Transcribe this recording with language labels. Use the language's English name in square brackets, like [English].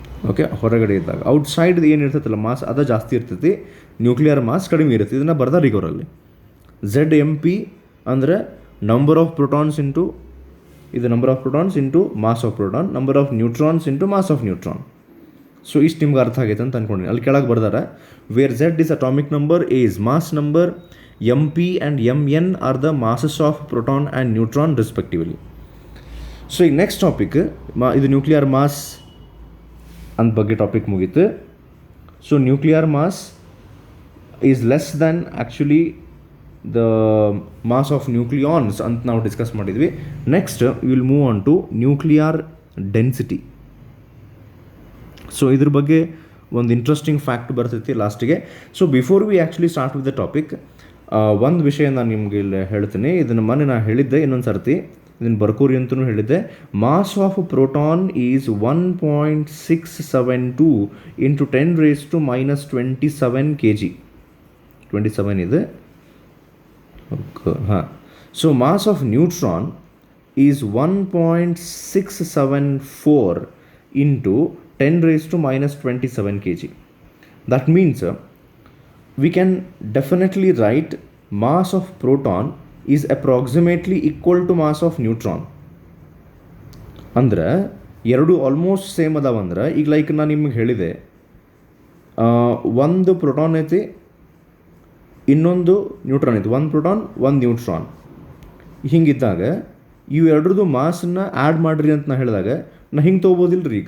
[Kannada] Okay, ಹೊರಗಡೆ ಇದ್ದಾಗ outside ಏನಿರ್ತೈತಲ್ಲ mass ಅದು ಜಾಸ್ತಿ ಇರ್ತೈತಿ, ನ್ಯೂಕ್ಲಿಯರ್ ಮಾಸ್ ಕಡಿಮೆ ಇರ್ತೈತಿ. ಇದನ್ನು ಬರ್ದಾರ ಈಗ ಅವರಲ್ಲಿ. [English] ZMP ಅಂದರೆ number of protons into ಇದು number of protons into mass of proton, number of neutrons into mass of neutron. [Kannada] So ಇಷ್ಟು ನಿಮ್ಗೆ ಅರ್ಥ ಆಗೈತೆ ಅಂತ ಅಂದ್ಕೊಂಡಿನಿ. ಅಲ್ಲಿ ಕೆಳಗೆ ಬರ್ದಾರ [English] Where Z is atomic number, A is mass number, MP and MN are the masses of proton and neutron respectively. [Kannada] So ಈಗ next topic ಇದು ನ್ಯೂಕ್ಲಿಯರ್ ಮಾಸ್ ಅಂದ ಬಗ್ಗೆ ಟಾಪಿಕ್ ಮುಗೀತು. [English] so nuclear mass is less than actually the mass of nucleons [Kannada] ಅಂತ ನಾವು discuss ಮಾಡಿದ್ವಿ. [English] Next will move on to nuclear density. [Kannada] So ಇದ್ರ ಬಗ್ಗೆ ಒಂದು ಇಂಟ್ರೆಸ್ಟಿಂಗ್ ಫ್ಯಾಕ್ಟ್ ಬರ್ತೈತಿ ಲಾಸ್ಟಿಗೆ. [English] so before we actually start with the topic, [Kannada] ಒಂದು ವಿಷಯ ನಾನು ನಿಮಗೆ ಇಲ್ಲಿ ಹೇಳ್ತೀನಿ. ಇದನ್ನು ಮೊನ್ನೆ ನಾನು ಹೇಳಿದ್ದೆ, ಇನ್ನೊಂದು ಸರ್ತಿ ಇದನ್ನು ಬರ್ಕೋರಿ ಅಂತಲೂ ಹೇಳಿದ್ದೆ. [English] Mass of proton is 1.672 into 10⁻⁻27 kg. [Kannada] 27 ಇದೆ. [English] ಹಾಂ. So mass of neutron is 1.674 into 10⁻⁻27 kg. That means we can definitely write mass of proton is approximately equal to mass of neutron. [Kannada] ಅಂದ್ರೆ ಎರಡು ಆಲ್ಮೋಸ್ಟ್ ಸೇಮ್ ಅದಾವಂದ್ರೆ, ಈಗ like ನಾನು ನಿಮಗೆ ಹೇಳಿದೆ ಒಂದು proton ಐತಿ ಇನ್ನೊಂದು ನ್ಯೂಟ್ರಾನ್ ಐತಿ, ಒಂದು ಪ್ರೋಟಾನ್ ಒಂದು ನ್ಯೂಟ್ರಾನ್. ಹಿಂಗಿದ್ದಾಗ ಇವು ಎರಡರದ್ದು ಮಾಸನ್ನು ಆ್ಯಡ್ ಮಾಡಿರಿ ಅಂತ ನಾ ಹೇಳಿದಾಗ ನಾ ಹಿಂಗೆ ತೊಗೋಬೋದಿಲ್ಲ ರೀ.